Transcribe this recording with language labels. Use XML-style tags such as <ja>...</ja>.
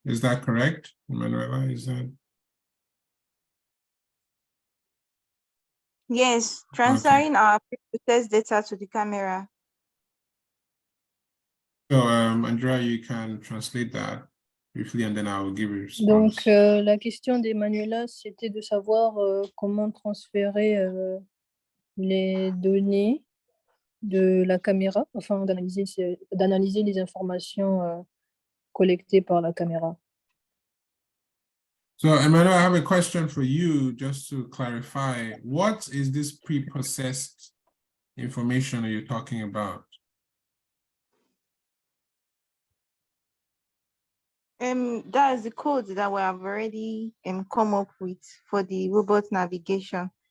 <en>Is that correct, Manuela? Is that? Yes, transferring our pre-processed data to the camera. So, Andrea, you can translate that briefly and then I will give you a response.</en> <fr>Donc, la question d'Emmanuela, c'était de savoir comment transférer les données de la caméra, enfin d'analyser les informations collectées par la caméra.</fr> <en>So, Emmanuel, I have a question for you, just to clarify. What is this pre-processed information you're talking about? That is the code that we have already come up with for the robot navigation.</en>